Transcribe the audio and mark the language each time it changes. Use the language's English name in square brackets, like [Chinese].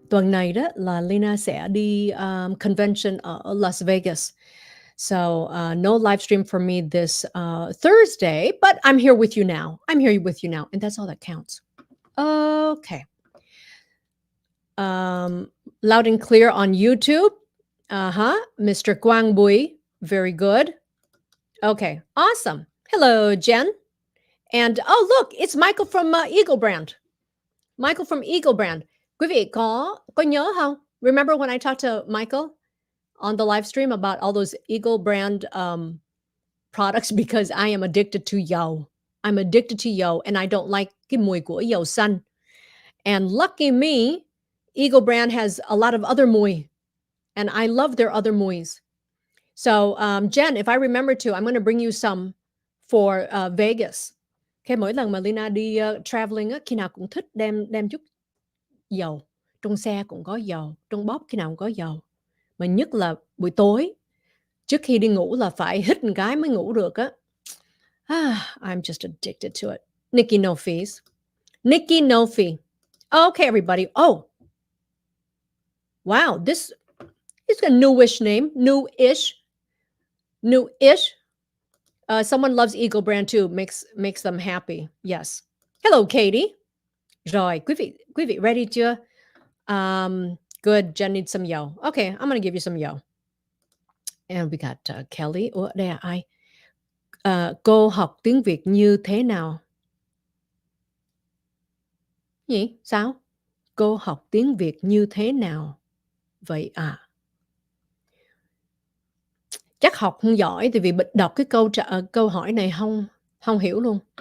[Vietnamese] Tuần này đó là Lina sẽ đi convention ở Las Vegas. [English] So no live stream for me this Thursday, but I'm here with you now. And that's all that counts. Okay. Loud and clear on YouTube. Mr. Quang Bui. Very good. Okay, awesome. Hello, Jen. And oh, look, it's Michael from Eagle Brand. Michael from Eagle Brand. [Vietnamese] Quý vị có nhớ không? [English] Remember when I talked to Michael on the live stream about all those Eagle Brand products, because I am addicted to yo. I'm addicted to yo, and I don't like [Vietnamese] cái mùi của yo xanh. [English] And lucky me, Eagle Brand has a lot of other mùi, and I love their other mùis. So Jen, if I remember to, I'm going to bring you some for Vegas. [Vietnamese] Okay, mỗi lần mà Lina đi traveling á, khi nào cũng thích đem chút dầu. Trong xe cũng có dầu, trong bóp khi nào cũng có dầu. Mà nhất là buổi tối, trước khi đi ngủ là phải hít một cái mới ngủ được á. [English] I'm just addicted to it. Nikki No Fees. Nikki No Fee. Okay, everybody. Oh. Wow, this is a newish name. Newish. Someone loves Eagle Brand too. Makes them happy. Yes. Hello, Katie. [Vietnamese] Rồi, quý vị ready chưa? Good. Jen needs some yo. [English] Okay, I'm going to give you some yo. And we got Kelly. [Vietnamese] Đây là ai? Cô học tiếng Việt như thế nào? Gì? Sao? Cô học tiếng Việt như thế nào? Vậy à? Chắc học không giỏi, tại vì đọc cái câu hỏi này không hiểu luôn.